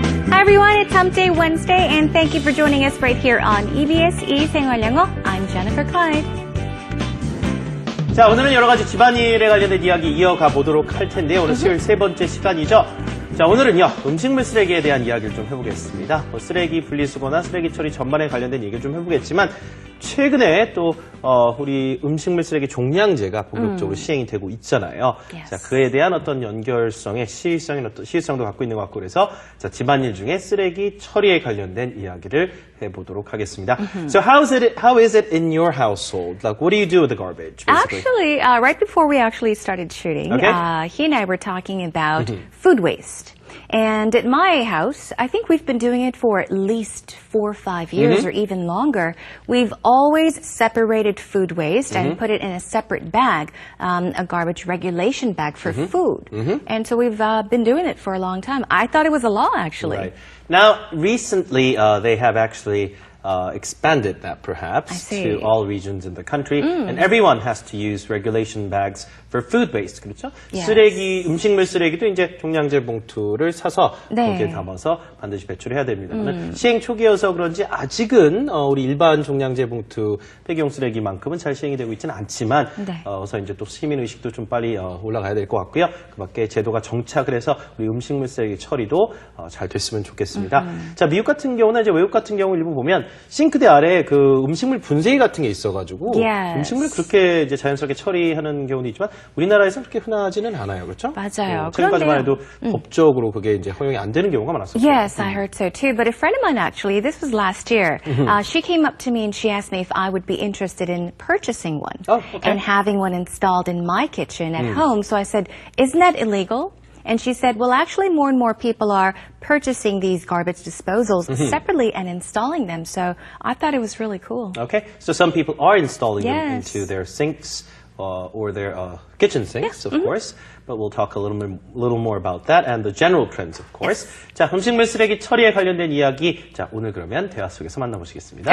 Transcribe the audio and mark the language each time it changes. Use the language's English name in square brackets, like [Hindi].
[English] Hi everyone, it's Hump Day Wednesday, and thank you for joining us right here on EBS [Korean] 생활영어. [English] I'm Jennifer Clyde. [Korean] 자, 오늘은 여러 가지 집안일에 관련된 이야기 이어가 보도록 할 텐데요. 오늘 수요일 세 번째 시간이죠. 자, 오늘은요, 음식물 쓰레기에 대한 이야기를 좀 해보겠습니다. 쓰레기 분리수거나 쓰레기 처리 전반에 관련된 얘기를 좀 해보겠지만, 최근에 또, 우리 음식물 쓰레기 종량제가 본격적으로 시행이 되고 있잖아요. [English] Yes. [Korean] 자, 그에 대한 어떤 연결성의 시의성도 갖고 있는 것 같고 그래서, 자, 집안일 중에 쓰레기 처리에 관련된 이야기를 해보도록 하겠습니다. [English] So how is it in your household? Like, what do you do with the garbage? Basically? Actually, right before we actually started shooting, Okay. he and I were talking about food waste. And at my house, I think we've been doing it for at least 4 or 5 years or even longer. We've always separated food waste and put it in a separate bag, a garbage regulation bag for food. And so we've been doing it for a long time. I thought it was a law, actually. Right. Now, recently, they have actually expanded that perhaps to all regions in the country, and everyone has to use regulation bags for food waste. [Korean] 그렇죠? [English] Yes. [Korean] 음식물 쓰레기도 이제 종량제 봉투를 사서 네. 거기에 담아서 반드시 배출해야 됩니다. 시행 초기여서 그런지 아직은 우리 일반 종량제 봉투 폐기용 쓰레기만큼은 잘 시행이 되고 있지는 않지만 네. 어서 이제 또 시민 의식도 좀 빨리 올라가야 될 것 같고요. 그밖에 제도가 정착을 해서 우리 음식물 쓰레기 처리도 잘 됐으면 좋겠습니다. 자, 미국 같은 경우나 이제 외국 같은 경우 일부 보면 싱크대 아래에 그 음식물 분쇄기 같은 게 있어가지고 [English] Yes. [Korean] 음식물 그렇게 이제 자연스럽게 처리하는 경우도 있지만 우리나라에서 그렇게 흔하지는 않아요, 그렇죠? 맞아요. 지금까지만 해도 법적으로 그게 이제 허용이 안 되는 경우가 많았었어요. [English] Yes, I heard so too. But a friend of mine actually, this was last year, she came up to me and she asked me if I would be interested in purchasing one Oh, okay. and having one installed in my kitchen at home. So I said, isn't that illegal? And she said, well, actually more and more people are purchasing these garbage disposals separately and installing them. So I thought it was really cool. Okay, so some people are installing them Yes. into their sinks or their kitchen sinks, of course. But we'll talk a little more about that and the general trends, of course. [Korean] 자, 음식물 쓰레기 처리에 관련된 이야기. 자, 오늘 그러면 대화 속에서 만나보시겠습니다.